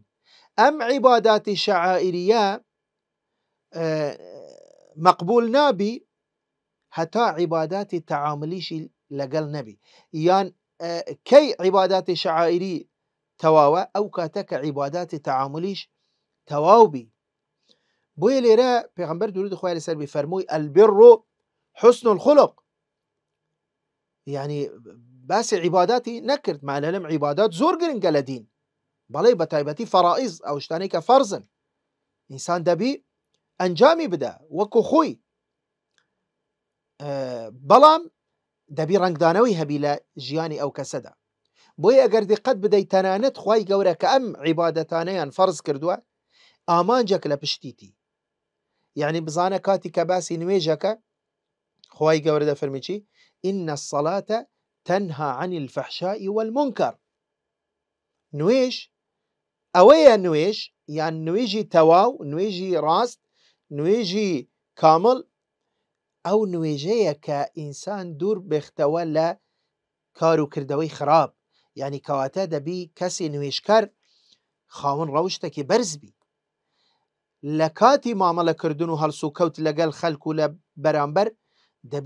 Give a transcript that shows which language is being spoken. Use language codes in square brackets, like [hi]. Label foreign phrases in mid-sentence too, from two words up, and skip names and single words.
[ckb] ئەم عیباداتی شعائریە مەقبول نابی هەتا عیباداتی تەعاملیشی لەگەڵ نەبی. یان کەی عیباداتی شعائری تەواوە؟ ئەو کاتە کە عیباداتی تەعاملیش تەواو بی. بۆیە لێرە پێغەمبەر درود خوای لەسەر بی فەرمووی [ar] البر حسن الخلق، [ckb] یعنی باسی عیباداتی نەکرد، معنە لەم عیبادات زۆر گرنگە لە دین، بەڵێ بە تایبەتی فەرائیز، ئەو شتانەی کە فەرزن ئینسان دەبی ئەنجامی بدە وەکو خۆی، بەڵام دەبی ڕنگدانەوەی هەبی لە ژیانی ئەو کەسەدا. بۆیە ئەگەر دیقەت بدەیت تەنانەت خوای گەورە کە ئەم عیبادەتانەیان فەرز کردووە ئامانجێک لە پشتیتی، يعني بزانە کاتی کە باسی نوێژەکە خوای گەورە دەفەرمی چی؟ [ar] إن الصلاة تنهى عن الفحشاء والمنكر. [ckb] نوێژ ئەوەیە، نوێژ یان نوێژی تەواو، نوێژی ڕاست، نوێژی کامل، ئەو نوێژەیە کە ئینسان دوور بێختەوە لە کار و کردەوەی خراپ. یعنی کەواتە دەبی کەسی نوێژکەر خاوەن ڕەوشتێکی بەرزبی لە کاتی مامەڵەکردن و هەڵس و کەوت لەگەڵ خەڵک و لە بەرامبەر، دەبی